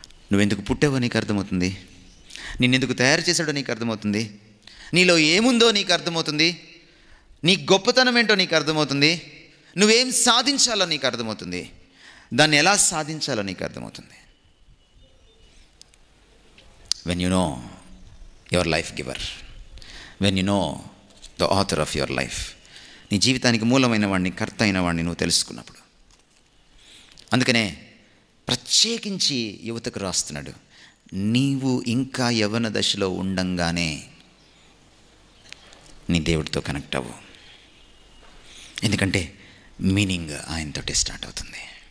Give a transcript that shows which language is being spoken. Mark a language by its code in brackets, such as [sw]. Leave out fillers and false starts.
[te] నువ్వెందుకు పుట్టావో నీకు అర్థమవుతుంది, నిన్నెందుకు తయారు చేశాడో నీకు అర్థమవుతుంది, నీలో ఏముందో నీకు అర్థమవుతుంది, నీ గొప్పతనం ఏంటో నీకు అర్థమవుతుంది, నువ్వేం సాధించాలో నీకు అర్థమవుతుంది, దాన్ని ఎలా సాధించాలో నీకు అర్థమవుతుంది. [en] When you know your life giver, when you know the author of your life, [te] నీ జీవితానికి మూలమైన వాడిని, కర్త అయిన వాడిని నువ్వు తెలుసుకున్నప్పుడు. అందుకనే ప్రత్యేకించి యువతకు రాస్తున్నాడు, నీవు ఇంకా యవ్వన దశలో ఉండంగానే నీ దేవుడితో కనెక్ట్ అవ్వు. ఎందుకంటే మీనింగ్ ఆయనతోటి స్టార్ట్ అవుతుంది.